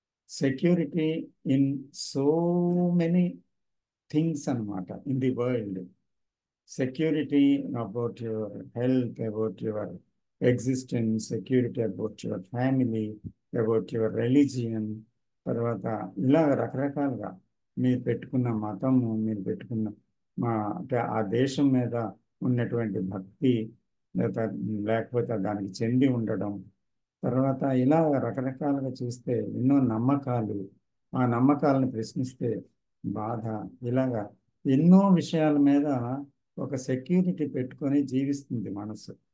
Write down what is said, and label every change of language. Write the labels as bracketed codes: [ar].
[en] Security in so many things అన్నమాట in the world. Security about your health, about your existence, security about your family, about your religion. [te] తర్వాత ఇలా రకరకాలుగా మీరు పెట్టుకున్న మతము, మీరు పెట్టుకున్న అంటే ఆ దేశం మీద ఉన్నటువంటి భక్తి, లేకపోతే దానికి చెంది ఉండడం, తర్వాత ఇలా రకరకాలుగా చూస్తే ఎన్నో నమ్మకాలు, ఆ నమ్మకాలను ప్రశ్నిస్తే బాధ, ఇలాగా ఎన్నో విషయాల మీద ఒక సెక్యూరిటీ పెట్టుకొని జీవిస్తుంది మనసు.